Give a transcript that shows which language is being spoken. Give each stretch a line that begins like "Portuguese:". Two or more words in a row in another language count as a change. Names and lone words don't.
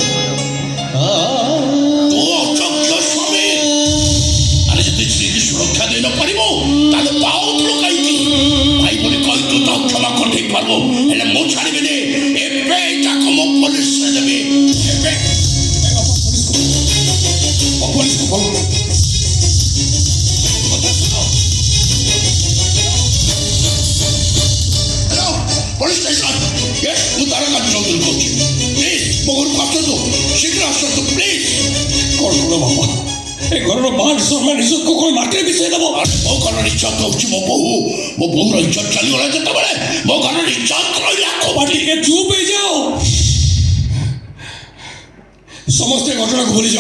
Odia: ତୁ ଅଯୋଗ୍ୟ ସ୍ୱାମୀ ଆରେ ଯଦି ସ୍ତ୍ରୀକି ସୁରକ୍ଷା ଦେଇ ନ ପାରିବ ତାହେଲେ ପାଉଥିଲୁ କାହିଁକି ଭାଇ ବୋଲି କହି ତୁ ତ କ୍ଷମା କରିଦେଇ ପାରିବୁ ହେଲେ ମୁଁ ଛାଡ଼ିବିନି ଏବେ ତାକୁ ମୁଁ ପୋଲିସରେ ଦେବି ଏବେ ପୋଲିସକୁ ଫୋନ
English: police station. Yes,
Odia: ମୁଁ ତାରକାନ୍ତି ଚୌଧୁରୀ କହୁଛି ପ୍ଲିଜ୍ ମୋ ଘରକୁ ଆସନ୍ତୁ ଶୀଘ୍ର ଆସନ୍ତୁ ପ୍ଲିଜ୍ କ'ଣ କଲ ବାପା ଏ ଘରର ମାନ ସମ୍ମାନ ଇଜ୍ଜତକୁ କ'ଣ ମାଟିରେ ମିଶାଇ ଦେବ। ମୋ ଘରର ଇଜ୍ଜତ ହେଉଛି ମୋ ବୋହୁର ଇଜ୍ଜତ ଚାଲିଗଲା ଯେତେବେଳେ ମୋ ଘରର ଇଜ୍ଜତ ରହିଲା ବାପା ଟିକେ ଚୁପ୍ ହେଇଯାଅ ସମସ୍ତେ ଘଟଣାକୁ ଭୁଲିଯାଅ।